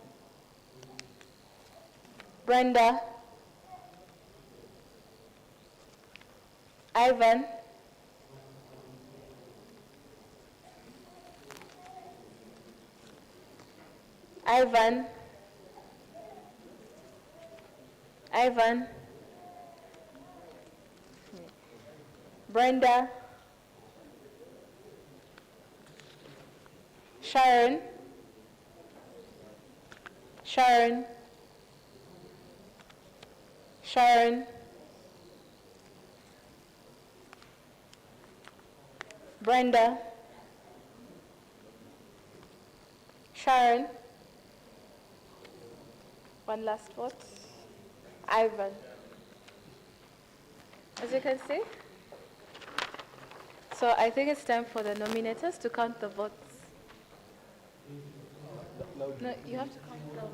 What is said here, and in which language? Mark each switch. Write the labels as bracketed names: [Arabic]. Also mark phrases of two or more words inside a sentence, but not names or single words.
[English] Brenda. Ivan. Ivan. Ivan. Brenda. Sharon. Sharon. Sharon. Brenda. Sharon. One last vote. Ivan. As you can see. So I think it's time for the nominators to count the votes. No, you have to count the.